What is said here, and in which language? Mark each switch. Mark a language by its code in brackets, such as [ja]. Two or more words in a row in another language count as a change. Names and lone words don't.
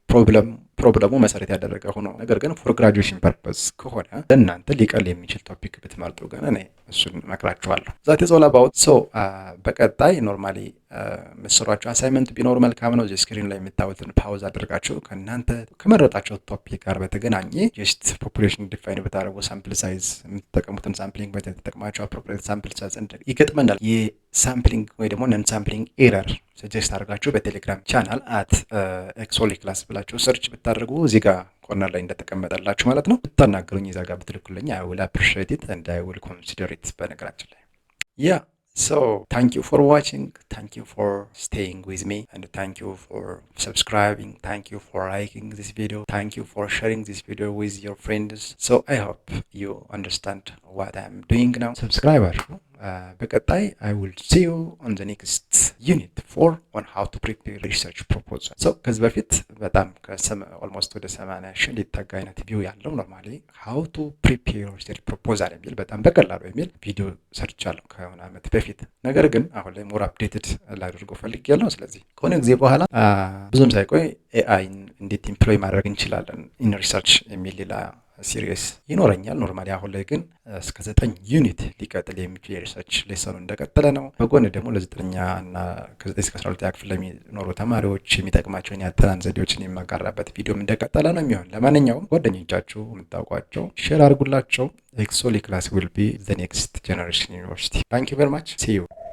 [am] ፕሮብለሙ መሰረት ያደረገ ሆኖ ነገር ግን [en] for graduation purpose [am] ከሆነ ለእናንተ ሊቀል የሚችል ቶፒክ ብትመርጡ ግን እኔ እሱን እመክራችኋለሁ። [en] that is all about። [am] ሶ በቀጣይ ኖርማሊ የምትሰሯቸው አሳይመንት ቢኖሩ መልካም ነው። ስክሪን ላይ የምታዩትን ፓውዝ አድርጋችሁ ከእናንተ ከመረጣቸው ቶፒክ ጋር በተገናኘ [en] just population define [am] ብታደርጉ [en] sample size [am] የምትጠቀሙትን ሳምፕሊንግ በተጠቅማቸው [en] appropriate sample size [am] ይገጥመናል የሳምፕሊንግ ወይ ደግሞ [en] non sampling error suggest [am] አድርጋችሁ በቴሌግራም ቻናል @ኤክሶሊ ክላስ ብላችሁ ሰርች ብታደርጉ እዚህ ጋር ኮርነር ላይ እንደተቀመጠላችሁ ማለት ነው ብታናገሩኝ እዛ ጋር ብትልኩልኝ [en] I will appreciate it and I will consider it። [am] በነገራችን ላይ [en] so thank you for watching, thank you for staying with me, and thank you for subscribing, thank you for liking this video, thank you for sharing this video with your friends. So I hope you understand what I'm doing now. Subscribe በቀጣይ I will see you on the next unit 4 on how to prepare research proposal. [am] So ከዚህ በፊት በጣም ኦልሞስት ወደ 80 ሺህ ሊጠጋ አይነት ቪው ያለው ኖርማሊ [en] how to prepare research proposal [am] የሚል በጣም በቀላሉ የሚል ቪዲዮ ሰርቻለሁ ከሆነ ዓመት በፊት። ነገር ግን አሁን ላይ [en] more updated [am] ላድርገው ፈልጌያለሁ። ስለዚህ ከሆነ ጊዜ በኋላ ብዙም ሳይቆይ ኤአይን እንዴት ኢምፕሎይ ማድረግ እንችላለን [en] in research [am] የሚል ሌላ ሲሪየስ ይኖረኛል። ኖርማሊ አሁን ላይ ግን እስከ 9 ዩኒት ሊቀጥል የሚችል የሪሰርች ሌሰኑ እንደቀጠለ ነው። በጎን ደግሞ ለ9ኛ እና ከ9 እስከ 12ኛ ክፍል ለሚኖሩ ተማሪዎች የሚጠቅማቸውን የአጠናን ዘዴዎችን የማጋራበት ቪዲዮም እንደቀጠለ ነው የሚሆን። ለማንኛውም ጓደኞቻችሁ የምታውቋቸው ሼር አድርጉላቸው። ኤክሶሊ ክላስ [en] will be the next generation university። thank you very much see you